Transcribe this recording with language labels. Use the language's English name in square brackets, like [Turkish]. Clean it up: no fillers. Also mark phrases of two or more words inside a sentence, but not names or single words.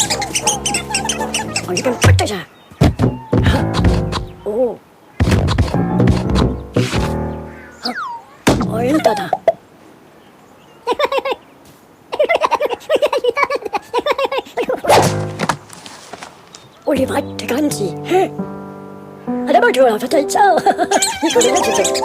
[Swedish] Oj, vilken fart det är. Åh. Oj, vänta då. Oj, vad det kan se. [Malay] Ada berdua apa tak tahu? Ikut dia saja.